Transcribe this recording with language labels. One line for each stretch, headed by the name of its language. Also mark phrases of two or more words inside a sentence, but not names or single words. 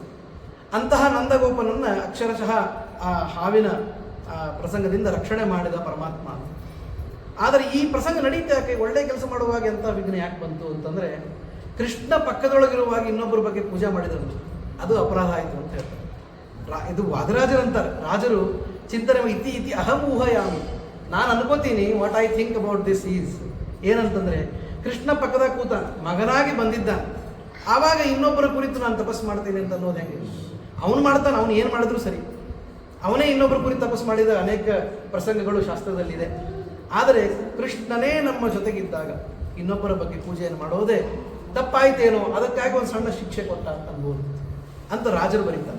Kannada: ಅಂತಹ ನಂದಗೋಪನನ್ನು ಅಕ್ಷರಶಃ ಆ ಹಾವಿನ ಪ್ರಸಂಗದಿಂದ ರಕ್ಷಣೆ ಮಾಡಿದ ಪರಮಾತ್ಮ. ಆದರೆ ಈ ಪ್ರಸಂಗ ನಡೀತಾ ಯಾಕೆ, ಒಳ್ಳೆ ಕೆಲಸ ಮಾಡುವಾಗ ಎಂಥ ವಿಘ್ನ ಯಾಕೆ ಬಂತು ಅಂತಂದರೆ, ಕೃಷ್ಣ ಪಕ್ಕದೊಳಗಿರುವಾಗ ಇನ್ನೊಬ್ಬರ ಬಗ್ಗೆ ಪೂಜೆ ಮಾಡಿದರು, ಅದು ಅಪರಾಧ ಆಯಿತು ಅಂತ ಹೇಳ್ತಾರೆ. ಇದು ವಾದರಾಜರಂತಾರೆ. ರಾಜರು ಚಿಂತನೆ
Sanskrit: ಇತಿ ಇತಿ ಅಹಂ ಊಹಯಾಮಿ,
Kannada: ನಾನು ಅನ್ಕೋತೀನಿ
English: what I think about this is.
Kannada: ಏನಂತಂದರೆ, ಕೃಷ್ಣ ಪಕ್ಕದಾಗ ಕೂತ ಮಗನಾಗಿ ಬಂದಿದ್ದಾನೆ, ಆವಾಗ ಇನ್ನೊಬ್ಬರ ಕುರಿತು ನಾನು ತಪಸ್ಸು ಮಾಡ್ತೀನಿ ಅಂತ ಅನ್ನೋದು ಹೆಂಗೆ? ಅವನು ಮಾಡ್ತಾನೆ, ಅವನು ಏನು ಮಾಡಿದ್ರು ಸರಿ. ಅವನೇ ಇನ್ನೊಬ್ಬರ ಕುರಿತು ತಪಸ್ಸು ಮಾಡಿದ ಅನೇಕ ಪ್ರಸಂಗಗಳು ಶಾಸ್ತ್ರದಲ್ಲಿದೆ. ಆದರೆ ಕೃಷ್ಣನೇ ನಮ್ಮ ಜೊತೆಗಿದ್ದಾಗ ಇನ್ನೊಬ್ಬರ ಬಗ್ಗೆ ಪೂಜೆಯನ್ನು ಮಾಡೋದೇ ತಪ್ಪಾಯ್ತೇನೋ, ಅದಕ್ಕಾಗಿ ಒಂದು ಸಣ್ಣ ಶಿಕ್ಷೆ ಕೊಟ್ಟ ಅಂತ ಅನ್ಬೋದು ಅಂತ ರಾಜರು ಬರೀತಾರೆ.